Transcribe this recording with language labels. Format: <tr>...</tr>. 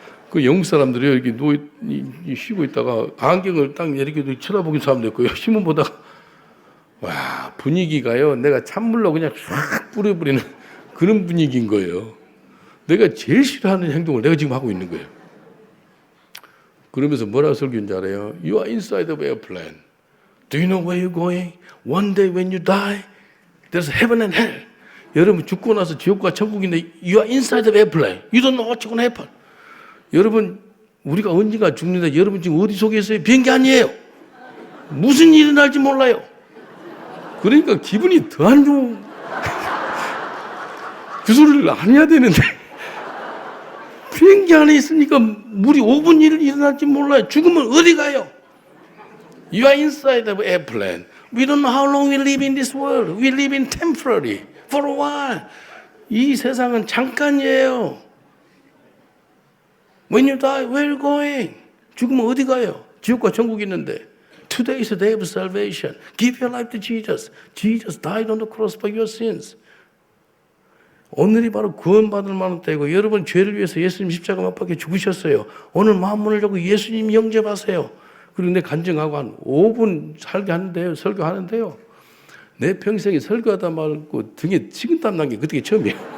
<ko>그 영국 사람들이 이렇게 쉬고 있다가 안경을 딱 이렇게 쳐다보는 사람도 있고요. 신문 보다가 와, 분위기가요. 내가 찬물로 그냥 쫙 뿌려버리는 그런 분위기인 거예요. 내가 제일 싫어하는 행동을 내가 지금 하고 있는 거예요. 그러면서 뭐라고 설교인 줄 알아요?</ko> <en>You are inside of airplane. Do you know where you're going? One day when you die, there's heaven and hell.</en> <ko>여러분 죽고 나서 지옥과 천국인데</ko> <en>You are inside of airplane. You don't know what's going to happen.</en> <ko>여러분 우리가 언젠가 죽는데 여러분 지금 어디 속에 있어요? 비행기 아니에요. 무슨 일이 날지 몰라요. 그러니까 기분이 더 안 좋은 그 소리를 안 해야 되는데 비행기 안에 있으니까 우리 5분 일이 일어날지 몰라요. 죽으면 어디 가요?</ko> <en>You are inside of airplane. We don't know how long we live in this world. We live in temporary, for a while.</en> <ko>이 세상은 잠깐이에요.</ko> <en>When you die, where are you going?</en> <ko>죽으면 어디 가요? 지옥과 천국이 있는데.</ko> <en>Today is the day of salvation. Give your life to Jesus. Jesus died on the cross for your sins.</en> <ko>오늘이 바로 구원받을 만한 때고 여러분 죄를 위해서 예수님 십자가 못 박혀 죽으셨어요. 오늘 마음문을 열고 예수님 영접하세요. 그리고 내 간증하고 한 5분 설교하는데요. 내 평생에 설교하다 말고 등에 식은땀 난 게 그때 처음이에요.</ko>